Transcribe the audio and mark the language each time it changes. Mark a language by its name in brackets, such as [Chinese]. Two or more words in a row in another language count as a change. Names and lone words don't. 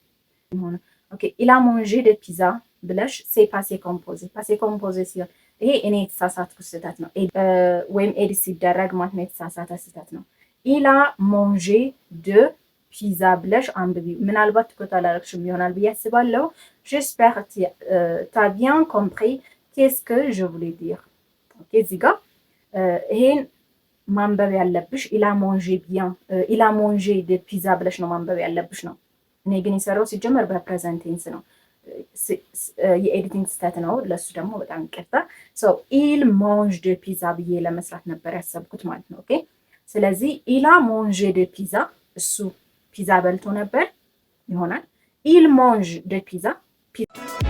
[Amharic] OK [French] il a mangé de pizza [Amharic] ብለሽ [French] c'est passé composé [Amharic] ሲሆን ይሄ እኔ የተሳሳትኩት ስህተት ነው ወይም ኤዲት ሲደረግ ማለት ነው የተሳሳተ ስህተት ነው [French] il a mangé de pizza [Amharic] ብለሽ አንብቢ ምናልባት ትኩረት አላደረግሽም ይሆናል ብዬ አስባለሁ [French] j'espère t'as bien compris qu'est-ce que je voulais dire [Amharic] OK እዚህ ጋር ይሄን ማንበብ ያለብሽ il [French] a mangé de pizza [Amharic] ብለሽ ነው ማንበብ ያለብሽ ነው እኔ ግን የሰራው ሲጀመር [English] በpresent tense [Amharic] ነው የኤዲቲንግ ስህተት ነው ለሱ ደግሞ በጣም ይቅርታ [French] il mange de pizza [Amharic] ብዬ ለመስራት ነበር ያሰብኩት ማለት ነው ኦኬ ስለዚህ [French] il a mangé de pizza [Amharic] እሱ ፒዛ በልቶ ነበር ይሆናል [French] il mange de pizza